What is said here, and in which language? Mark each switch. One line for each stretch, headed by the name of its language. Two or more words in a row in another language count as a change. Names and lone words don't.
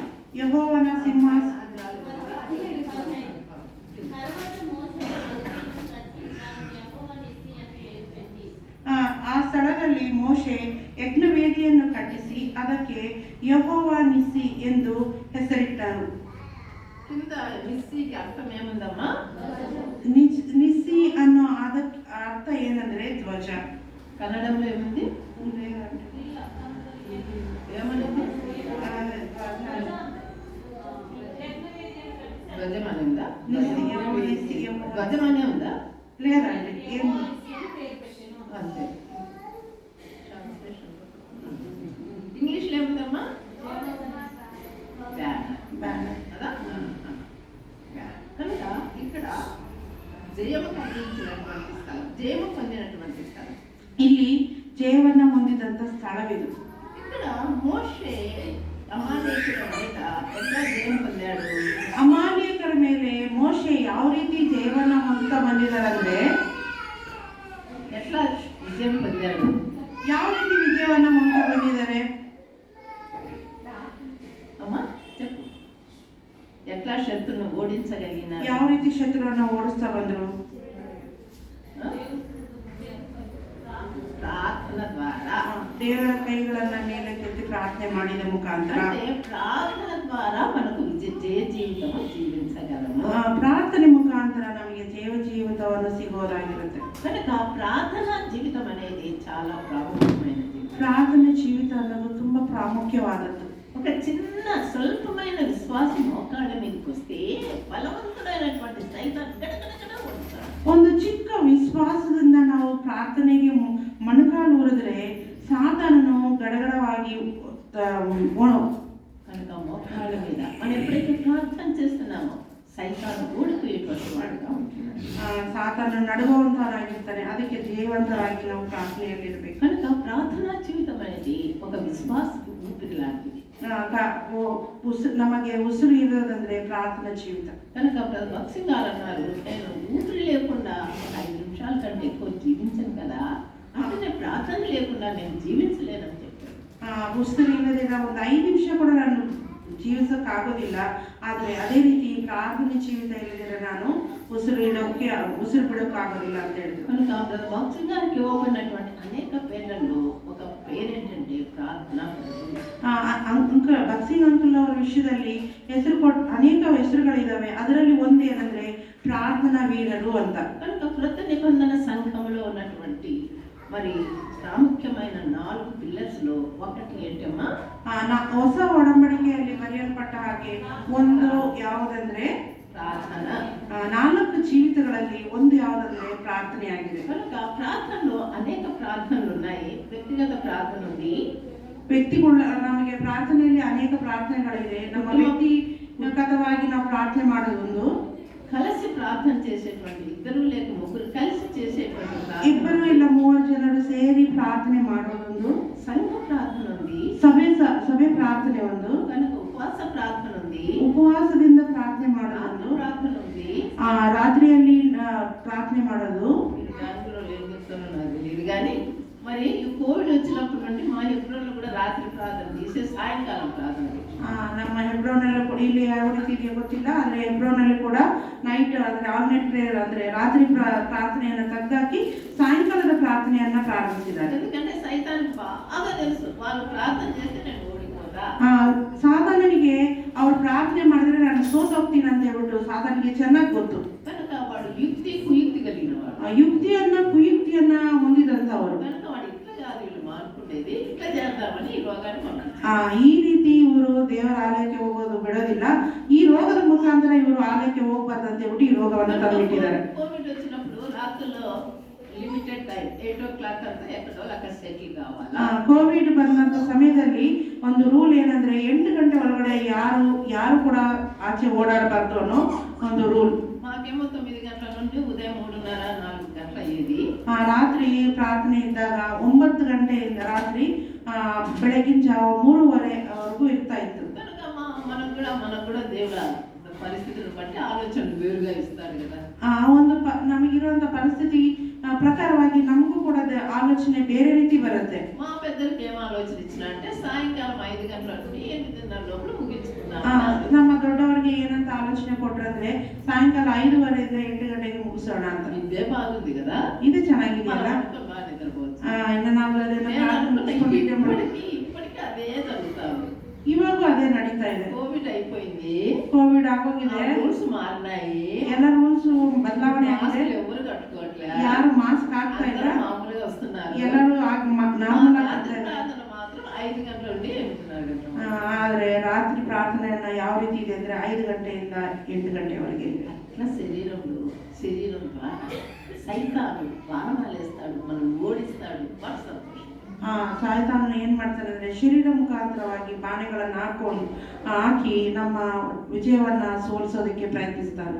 Telugu: యెహోవన సింహాసనం తర్వాత మోషే బలిపీఠం కట్టి దానికి యెహోవా నిస్సి అని పేరు పెట్టి
Kannada: ಆ ಸ್ಥಳದಲ್ಲಿ ಮೋಶೆ ಯಜ್ಞವೇದಿಯನ್ನು ಕಟ್ಟಿಸಿ ಅದಕ್ಕೆ ಯೆಹೋವ ನಿಸ್ಸಿ ಎಂದು ಹೆಸರಿಟ್ಟರು.
Telugu: కింద నిస్సికి అర్థం ఏముందమ్మా?
Kannada: నిస్సి ಅನ್ನೋ ಅದಕ್ಕೆ ಅರ್ಥ ಏನಂದ್ರೆ ಧ್ವಜ.
Telugu: కన్నడంలో ఏముంది? ఏమనింది? ధ్వజమని ఉందా? ధ్వజమనే ఉందా? లేదండి, ఏం అంతే. ఇంగ్లీష్లో ఏముందమ్మా? బ్యానర్. కదా. కనుక ఇక్కడ జయము కలిగించినటువంటి స్థలం, జయము పొందినటువంటి స్థలం.
Kannada: ಇಲ್ಲಿ ಜಯವನ್ನ ಹೊಂದಿದಂತ ಸ್ಥಳವಿದು.
Telugu: ఇక్కడ మోషే అమాలేకుల మీద ఎట్లా జయం పొందాడు?
Kannada: ಅಮಾಲೇಕರ ಮೇಲೆ ಮೋಶೆ ಯಾವ ರೀತಿ ಜಯವನ್ನ ಹೊಂದುತ್ತಾ ಬಂದಿದ್ದಾರಂದ್ರೆ,
Telugu: ఎట్లా విజయం పొందాడు?
Kannada: ಯಾವ ರೀತಿ ವಿಜಯವನ್ನ ಹೊಂದುತ್ತಾ ಬಂದಿದ್ದಾರೆ?
Telugu: అమ్మా చెప్పు. ఎట్లా శత్రును ఓడించగలిగినారు?
Kannada: ಯಾವ ರೀತಿ ಶತ್ರುವನ್ನ ಓಡಿಸ್ತಾ ಬಂದ್ರು?
Telugu: ప్రార్థన ద్వారా.
Kannada: ದೇವರ ಕೈಗಳನ್ನ ಮೇಲೆ ಕೆತ್ತಿ ಪ್ರಾರ್ಥನೆ ಮಾಡಿದ ಮುಖಾಂತರ.
Telugu: అంటే ప్రార్థన ద్వారా మనకు జయ జీవితం జీవించగలము.
Kannada: ಪ್ರಾರ್ಥನೆ ಮುಖಾಂತರ ನಮಗೆ ಜೀವಿತವನ್ನು ಸಿಗೋದಾಗಿರುತ್ತೆ.
Telugu: కనుక ప్రార్థన జీవితం అనేది చాలా ప్రాముఖ్యమైనది.
Kannada: ಪ್ರಾರ್ಥನೆ ಜೀವಿತ ಅನ್ನೋದು ತುಂಬಾ ಪ್ರಾಮುಖ್ಯವಾದದ್ದು.
Telugu: ఒక చిన్న స్వల్పమైన విశ్వాసం మోకాళ్ళ మీదకి వస్తే బలవంతుడైనటువంటి సైతాన్ గడగడగడ ఓడిస్తాడు.
Kannada: ಒಂದು ಚಿಕ್ಕ ವಿಶ್ವಾಸದಿಂದ ನಾವು ಪ್ರಾರ್ಥನೆಗೆ ಮೊಣಕಾಲು ಊರಿದ್ರೆ ಸಾತಾನನು ಗಡಗಡವಾಗಿ
Telugu: కనుక మోకాళ్ళ మీద మనం ఎప్పుడైతే ప్రార్థన చేస్తున్నామో సైతాను ఓడిపోయేటువంటి వాడుగా ఉంటున్నాడు.
Kannada: ಸಾತಾನನು ನಡುಗುವಂತವರಾಗಿರ್ತಾನೆ. ಅದಕ್ಕೆ ಜಯವಂತರಾಗಿ ನಾವು ಪ್ರಾರ್ಥನೆಯಲ್ಲಿರ್ಬೇಕು.
Telugu: కనుక ప్రార్థనా జీవితం అనేది ఒక విశ్వాసకు ఊపిరి లాంటిది.
Kannada: ನಮಗೆ ಉಸಿರು ಇರೋದಂದ್ರೆ ಪ್ರಾರ್ಥನಾ ಜೀವಿತ.
Telugu: కనుక భక్సింగ్ గారు అన్నారు, నేను ఊపిరి లేకుండా 5 నిమిషాల కంటే ఎక్కువ జీవించను కదా, అంటే ప్రార్థన లేకుండా నేను జీవించలేనని చెప్పారు.
Kannada: ಉಸಿರು ಇಲ್ಲದೆ ಒಂದು 5 ನಿಮಿಷ ಕೂಡ ನಾನು ಜೀವಿಸಕ್ಕಾಗೋದಿಲ್ಲ. ಆದರೆ ಅದೇ ರೀತಿ ಪ್ರಾರ್ಥನೆ ಜೀವಿತ ಇಲ್ಲದಿದ್ರೆ ನಾನು ಉಸಿರು ಬಿಡೋಕ್ಕಾಗೋದಿಲ್ಲ ಅಂತ ಹೇಳಿದ್ರು.
Telugu: కనుక భక్సింగ్ గారికి ఇవ్వబడినటువంటి అనేక పేర్లలో ఒక పేరేంటంటే ప్రార్థన.
Kannada: ಭಕ್ಸಿಂಗ್ ಅಂಕಲ್ ಅವರ ವಿಷಯದಲ್ಲಿ ಅನೇಕ ಹೆಸರುಗಳಿದಾವೆ. ಅದರಲ್ಲಿ ಒಂದು ಏನಂದ್ರೆ ಪ್ರಾರ್ಥನಾ ವೀರರು ಅಂತ.
Telugu: కనుక కృత నిబంధన సంఘంలో ఉన్నటువంటి మరి ಪ್ರಾಮುಖ್ಯమైన 4 పిల్లర్స్ లో ఒకటి ఏంటమ్మా?
Kannada: ಹೊಸ ಒಡಂಬಡಿಕೆಯಲ್ಲಿ ಬರೆಯಲ್ಪಟ್ಟ ಹಾಗೆ ಒಂದು ಯಾವುದಂದ್ರೆ
Telugu: ప్రార్థన.
Kannada: 4 ಜೀವಿತಗಳಲ್ಲಿ ಒಂದು ಯಾವುದಂದ್ರೆ ಪ್ರಾರ್ಥನೆಯಾಗಿದೆ.
Telugu: కనుక ప్రార్థనలో అనేక ప్రార్థనలు ఉన్నాయి. వ్యక్తిగత ప్రార్థన ఉంది.
Kannada: ನಮಗೆ ಪ್ರಾರ್ಥನೆಯಲ್ಲಿ ಅನೇಕ ಪ್ರಾರ್ಥನೆಗಳಿದೆ. ನಮ್ಮ ವ್ಯಕ್ತಿಗತವಾಗಿ ನಾವು ಪ್ರಾರ್ಥನೆ ಮಾಡೋದೊಂದು,
Telugu: కలిసి ప్రార్థన చేసేటువంటి 2 లేక 3 కలిసి చేసేటువంటి ప్రార్థన,
Kannada: 2 ಇಲ್ಲ 3 ಜನರು ಸೇರಿ ಪ್ರಾರ್ಥನೆ ಮಾಡೋದೊಂದು,
Telugu: సంఘ ప్రార్థన ఉంది,
Kannada: ಸಭೆ ಪ್ರಾರ್ಥನೆ ಒಂದು,
Telugu: కనుక ఉపవాస ప్రార్థన ఉంది,
Kannada: ಉಪವಾಸದಿಂದ ಪ್ರಾರ್ಥನೆ ಮಾಡೋದೊಂದು,
Telugu: ప్రార్థన ఉంది,
Kannada: ರಾತ್ರಿಯಲ್ಲಿ ಪ್ರಾರ್ಥನೆ ಮಾಡೋದು.
Telugu: మీరు బ్యాంకులో ఏం చెప్తారో నాకు తెలియదు కానీ మరి కోవిడ్ వచ్చినప్పుడు నుండి మా ఎప్పుడో కూడా
Kannada: ರಾತ್ರಿ ಪ್ರಾರ್ಥನೆ
Telugu: చేసి
Kannada: ಸಾಯಂಕಾಲ ಪ್ರಾರ್ಥನೆ. ನಮ್ಮ ಹೆಬ್ರೋನಲ್ಲಿ ಕೂಡ ಇಲ್ಲಿ ಯಾವ ರೀತಿ ಇದೆಯೋ ಗೊತ್ತಿಲ್ಲ, ಆದರೆ ಹೆಬ್ರೋನಲ್ಲಿ ಕೂಡ ನೈಟ್ ಅಂದರೆ
English: all-night prayer
Kannada: ಅಂದರೆ ರಾತ್ರಿ ಪ್ರಾರ್ಥನೆಯನ್ನು ತೆಗೆದಾಕಿ ಸಾಯಂಕಾಲದ ಪ್ರಾರ್ಥನೆಯನ್ನ ಪ್ರಾರಂಭಿಸಿದ್ದಾರೆ.
Telugu: ఎందుకంటే సైతానికి బాగా తెలుసు వాళ్ళు ప్రార్థన చేస్తే నేను ఓడిపోతా.
Kannada: ಸಾತಾನನಿಗೆ ಅವ್ರು ಪ್ರಾರ್ಥನೆ ಮಾಡಿದ್ರೆ ನಾನು ಸೋತೋಗ್ತೀನಿ ಅಂತ ಹೇಳ್ಬಿಟ್ಟು ಸಾತಾನಿಗೆ ಚೆನ್ನಾಗಿ ಗೊತ್ತು.
Telugu: కనుక వాడు యుక్తి కుయుక్తి కలిగిన వాడు.
Kannada: ಕುಯುಕ್ತಿಯನ್ನ ಹೊಂದಿದಂತವರು.
Telugu: కనుక వాడు ఇట్లా కాదు వీళ్ళు మానుకునేది ఇట్లా చేద్దామని ఈ రోగాన్ని పంపించారు.
Kannada: ಈ ರೀತಿ ದೇವರ ಆಲಯಕ್ಕೆ ಹೋಗೋದು ಬಿಡೋದಿಲ್ಲ. ಈ ರೋಗದ ಮುಖಾಂತರ ಇವರು ಆಲಯಕ್ಕೆ ಹೋಗ್ಬಾರ್ದಂತ ಹೇಳ್ಬಿಟ್ಟು ಈ ರೋಗವನ್ನು ತಂದಿಟ್ಟಿದ್ದಾರೆ.
Telugu: కోవిడ్ వచ్చినప్పుడు రాత్రుల్లో
English: limited time
Telugu: 8 o'clock ಅಂತ ఎక్కడో అక్కడ సెటిల్ కావాలా.
Kannada: ಕೋವಿಡ್ ಬಂದಂತ ಸಮಯದಲ್ಲಿ ಒಂದು ರೂಲ್ ಏನಂದ್ರೆ 8 ಗಂಟೆ ಒಳಗಡೆ ಯಾರು ಕೂಡ ಆಚೆ ಓಡಾಡಬಾರ್ದು ಅನ್ನೋ ಒಂದು ರೂಲ್.
Telugu: మాకేమో 9 గంటల నుండి ఉదయం 3:30 4 గంటల అయ్యేది.
Kannada: ರಾತ್ರಿ ಪ್ರಾರ್ಥನೆ ಇದ್ದಾಗ 9 ಗಂಟೆಯಿಂದ ರಾತ್ರಿ ಬೆಳಗಿನ ಜಾವ 3:30ವರೆಗೂ ಇರ್ತಾ ಇತ್ತು.
Telugu: కనుక మనకు కూడా దేవుడు పరిస్థితులను బట్టి ఆలోచనలు వేరుగా ఇస్తాడు కదా.
Kannada: ಒಂದು ನಮಗಿರುವಂತ ಪರಿಸ್ಥಿತಿ ಪ್ರಕಾರವಾಗಿ ನಮಗೂ ಕೂಡ ಆಲೋಚನೆ ಬೇರೆ ರೀತಿ ಬರುತ್ತೆ.
Telugu: మా పెద్దలకి ఏం ఆలోచన ఇచ్చినా అంటే సాయంకాలం 5 గంటల నుండి 8:30 లోపల ముగించుకుందాం.
Kannada: ನಮ್ಮ ದೊಡ್ಡವರಿಗೆ ಏನಂತ ಆಲೋಚನೆ ಕೊಟ್ರಂದ್ರೆ ಸಾಯಂಕಾಲ 5:30 ಇಂದ 8 ಗಂಟೆಗೆ ಮುಗಿಸೋಣ ಅಂತ.
Telugu: ఇదే బాగుంది కదా.
Kannada: ಇದು ಚೆನ್ನಾಗಿದೆಯಲ್ಲ.
Telugu: బాగా నిద్రపోవచ్చు.
Kannada: ಇನ್ನು ನಾವು
Telugu: ఇప్పటికీ అదే జరుగుతాము.
Kannada: ಇವಾಗೂ ಅದೇ ನಡೀತಾ ಇದೆ.
Telugu: కోవిడ్ అయిపోయింది,
Kannada: ಕೋವಿಡ್ ಆಗೋಗಿದೆ,
Telugu: రూల్స్ మారినాయి,
Kannada: ಎಲ್ಲ ರೂಲ್ಸ್ ಬದಲಾವಣೆ ಆಗಿದೆ.
Telugu: ఎవరు కట్టుకోవట్లే,
Kannada: ಯಾರು ಮಾಸ್ಕ್ ಹಾಕ್ತಾ ಇಲ್ಲ,
Telugu: మామూలుగా వస్తున్నారు.
Kannada: ಎಲ್ಲರೂ ನಾರ್ಮಲ್ ಆಗ್ತಾ ಇದೆ.
Telugu: మాత్రం 5 గంటల నుండి 8:30 గంటల.
Kannada: ಆದ್ರೆ ರಾತ್ರಿ ಪ್ರಾರ್ಥನೆಯನ್ನ ಯಾವ ರೀತಿ ಇದೆ ಅಂದ್ರೆ 5 ಗಂಟೆಯಿಂದ 8 ಗಂಟೆವರೆಗೆ ಇದೆ.
Telugu: అట్లా శరీరం సైతాను బాణాలు వేస్తాడు, మనం ఓడిస్తాడు.
Kannada: ಸಾಯ್ತಾನನು ಏನ್ ಮಾಡ್ತಾನೆ ಅಂದ್ರೆ ಶರೀರ ಮುಖಾಂತರವಾಗಿ ಬಾಣೆಗಳನ್ನ ಹಾಕಿ ನಮ್ಮ ವಿಜಯವನ್ನ ಸೋಲಿಸೋದಕ್ಕೆ ಪ್ರಯತ್ನಿಸ್ತಾನೆ.